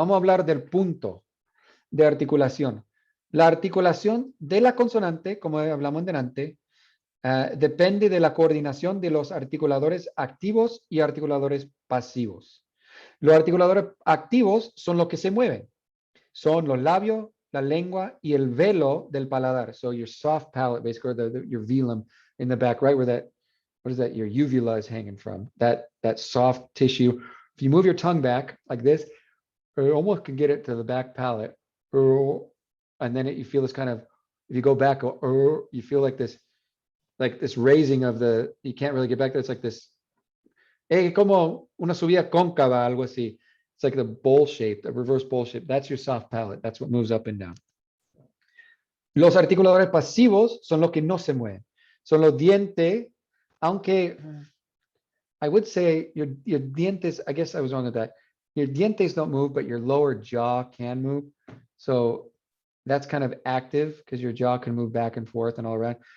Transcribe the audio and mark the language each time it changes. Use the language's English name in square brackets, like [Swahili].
[Spanish] Vamos a hablar del punto de articulación. La articulación de la consonante, como hablamos delante, depende de la coordinación de los articuladores activos y articuladores pasivos. Los articuladores activos son los que se mueven. Son los labios, la lengua y el velo del paladar. [English] So your soft palate, basically, your velum in the back, right where that, what is that? Your uvula is hanging from. That soft tissue. If you move your tongue back like this, you almost can get it to the back palate. And then you feel this kind of, if you go back, you feel like this raising of the, you can't really get back there. It's like this, [Spanish] como una subida cóncava, algo así. [English] It's like the bowl shape, the reverse bowl shape. That's your soft palate. That's what moves up and down. [Spanish] Los articuladores pasivos son los que no se mueven. Son los dientes, aunque [English] I would say your dientes, I guess I was wrong with that. Your dientes don't move, but your lower jaw can move. So that's kind of active because your jaw can move back and forth and all around.